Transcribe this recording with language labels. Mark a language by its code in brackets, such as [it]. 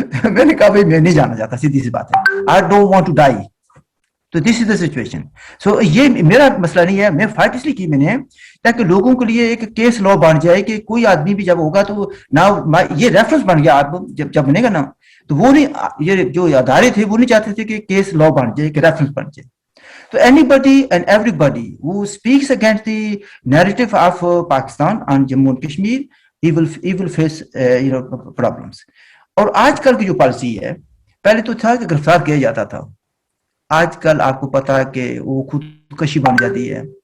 [ur] میں نے کہا بھائی میں نہیں جانا چاہتا، سیدھی سی بات ہے. [en] I don't want to die. [ur] تو [en] This is the situation. [ur] سو یہ میرا مسئلہ نہیں ہے. میں فائٹ اس لیے کی میں نے تاکہ لوگوں کے لیے ایک کیس لا بن جائے کہ کوئی آدمی بھی جب ہوگا تو نہ یہ ریفرنس بن گیا. آپ جب بنے گا نا تو وہ نہیں، یہ جو ادارے تھے وہ نہیں چاہتے تھے کہ کیس لا بن جائے، کہ ریفرنس بن جائے. تو [en] Anybody and everybody who speaks against the narrative of Pakistan and Jammu and Kashmir, he will face problems. [ur] اور آج کل کی جو پالیسی ہے، پہلے تو تھا کہ گرفتار کیا جاتا تھا، آج کل آپ کو پتا ہے کہ وہ خودکشی بن جاتی ہے.